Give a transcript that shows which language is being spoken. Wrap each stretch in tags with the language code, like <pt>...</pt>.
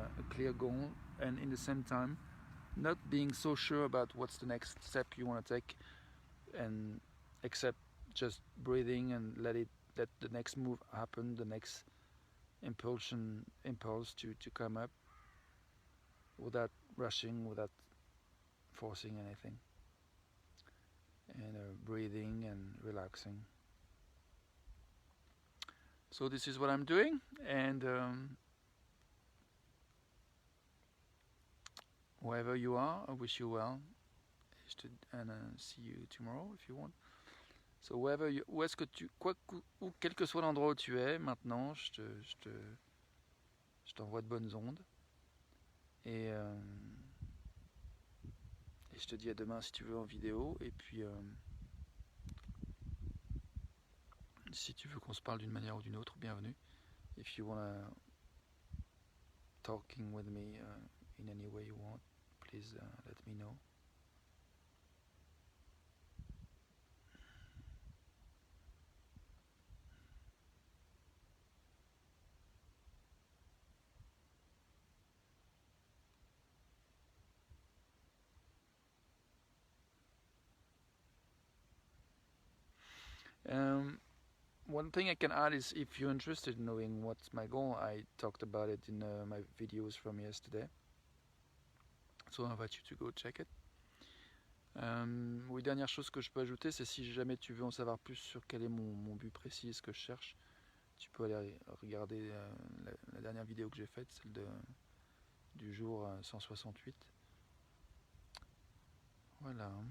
<en>clear goal, and in the same time not being so sure about what's the next step you want to take, and except just breathing and let the next move happen, the next impulse to come up, without rushing, without forcing anything, and breathing and relaxing. So this is what I'm doing, and wherever you are, I wish you well, and see you tomorrow if you want. So wherever</en> <fr>où est-ce que quel que soit l'endroit où tu es maintenant, je t'envoie de bonnes ondes, et je te dis à demain si tu veux en vidéo, et puis si tu veux qu'on se parle d'une manière ou d'une autre, bienvenue.</fr> <en>If you wanna talking with me in any way you want, please let me know. One thing I can add is, if you're interested in knowing what's my goal, I talked about it in my videos from yesterday. So I invite you to go check it.</en> <fr>Oui, dernière chose que je peux ajouter, c'est si jamais tu veux en savoir plus sur quel est mon but précis et ce que je cherche, tu peux aller regarder la dernière vidéo que j'ai faite, celle du jour 168. Voilà.</fr>